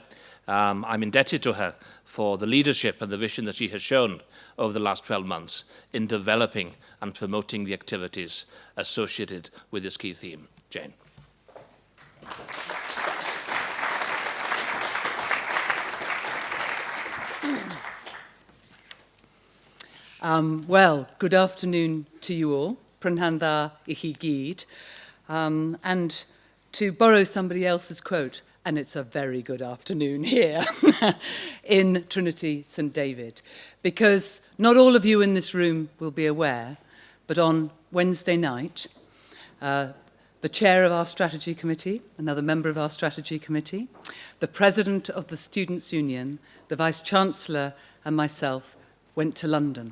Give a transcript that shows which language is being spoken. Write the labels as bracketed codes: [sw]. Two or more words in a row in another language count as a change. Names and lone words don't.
[en] I'm indebted to her for the leadership and the vision that she has shown over the last 12 months in developing and promoting the activities associated with this key theme. Jane. Well, good afternoon to you all. [cy] Prynhawn dda I chi gyd. [en] And to borrow somebody else's quote, and it's a very good afternoon here in Trinity St. David, because not all of you in this room will be aware, but on Wednesday night, the chair of our strategy committee, another member of our strategy committee, the president of the Students' Union, the vice-chancellor and myself went to London.